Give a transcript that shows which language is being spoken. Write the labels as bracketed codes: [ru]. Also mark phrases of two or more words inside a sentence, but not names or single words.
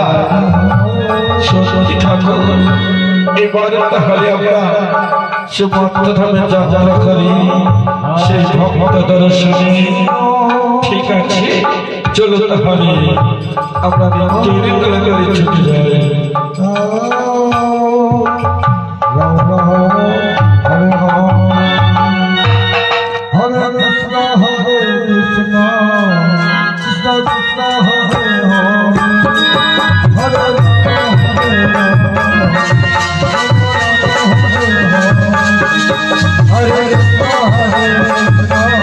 [bn] সত্যি ঠাকুর এবারে তাহলে আমরা সে ভক্তধামে যাত্রা করি, সেই ভক্ত দর্শনে। ঠিক আছে, চলো তাহলে আমরা তৈরি করে ছুটে যাই। Hare Krishna, Hare Krishna, Krishna Krishna, Hare Hare, Hare Krishna, Hare Krishna, Hare Krishna,